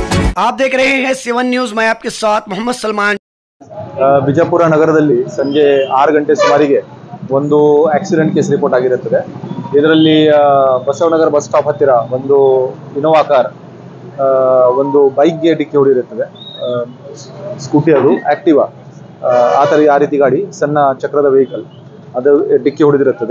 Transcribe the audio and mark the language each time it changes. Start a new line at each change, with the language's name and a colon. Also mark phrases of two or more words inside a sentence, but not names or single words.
Hindi: आप देख रहे हैं सेवन न्यूज। मैं आपके साथ मोहम्मद सलमान।
Kannada: ಬಿಜಾಪುರ ನಗರದಲ್ಲಿ ಸಂಜೆ 6 ಗಂಟೆ ಸುಮಾರಿಗೆ ಒಂದು
English: accident case report
Kannada: ಆಗಿರುತ್ತದೆ. ಇದರಲ್ಲಿ ಬಸವನಗರ
English: bus stop
Kannada: ಹತ್ತಿರ ಒಂದು ಇನೋವಾ ಕಾರ್ ಒಂದು ಬೈಕ್ಗೆ ಡಿಕ್ಕಿ ಹೊಡೆದಿರುತ್ತದೆ. ಸ್ಕೂಟಿ, ಅದು ಆಕ್ಟಿವಾ, ಆ ರೀತಿ ಗಾಡಿ, ಸಣ್ಣ ಚಕ್ರದ ವೆಹಿಕಲ್ ಅದು ಡಿಕ್ಕಿ ಹೊಡೆದಿರುತ್ತದೆ.